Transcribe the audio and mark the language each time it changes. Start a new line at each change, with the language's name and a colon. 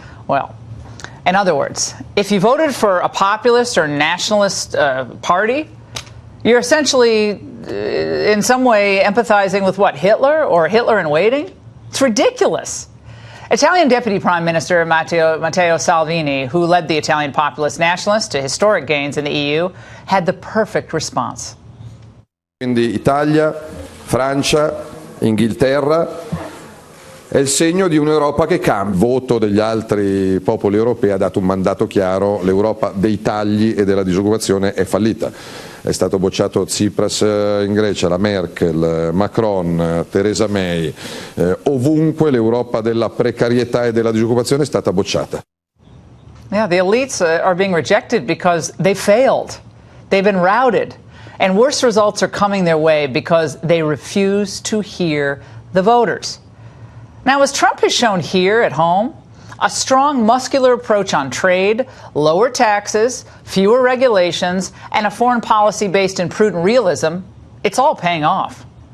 English: Well, in other words, if you voted for a populist or nationalist party, you're essentially, in some way, empathizing with what, Hitler or Hitler in waiting? It's ridiculous. Italian Deputy Prime Minister Matteo Salvini, who led the Italian populist nationalists to historic gains in the EU, had the perfect response.
Italian: Quindi Italia, Francia Inghilterra, è il segno di un'Europa che cambia. Il voto degli altri popoli europei ha dato un mandato chiaro: l'Europa dei tagli e della disoccupazione è fallita. È stato bocciato Tsipras in Grecia, la Merkel, Macron, Theresa May, ovunque l'Europa della precarietà e della disoccupazione è stata bocciata.
English: Yeah, the elites are being rejected because they failed. They've been routed. And worse results are coming their way because they refuse to hear the voters. Now, as Trump has shown here at home, a strong, muscular approach on trade, lower taxes, fewer regulations, and a foreign policy based in prudent realism, it's all paying off.